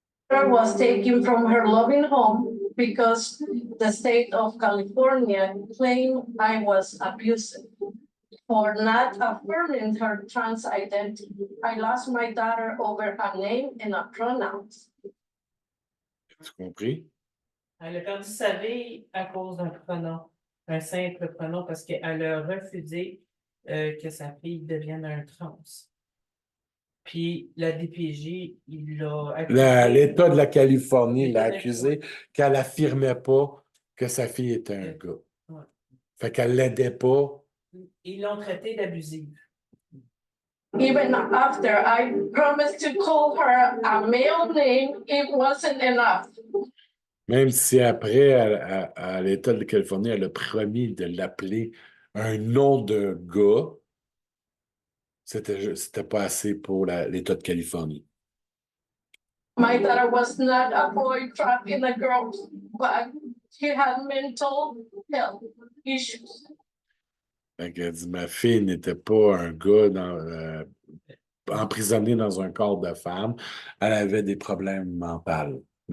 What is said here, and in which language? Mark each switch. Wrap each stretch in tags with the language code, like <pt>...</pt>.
<en>Was taken from her loving home because the state of California claimed I was abusive. For not affirming her trans identity, I lost my daughter over a name and a pronouns.</en> <fr>Tu compris? Elle a perdu sa vie à cause d'un pronom, un simple pronom, parce qu'elle a refusé que sa fille devienne un trans. Puis la DPJ, il l'a accusé. L'État de la Californie l'a accusé qu'elle n'affirmait pas que sa fille était un gars. Ouais. Fait qu'elle ne l'aidait pas. Ils l'ont traité d'abusive.</fr> <en>Even after I promised to call her a male name, it wasn't enough.</en> <fr>Même si après, à l'État de la Californie, elle a promis de l'appeler un nom de gars, C'était pas assez pour l'État de Californie.</fr> <en>My daughter was not a boy trapped in a girl's bag. She had mental health issues.</en> <fr>Fait qu'elle dit, ma fille n'était pas un gars emprisonné dans un corps de femme. Elle avait des problèmes mentaux.</fr>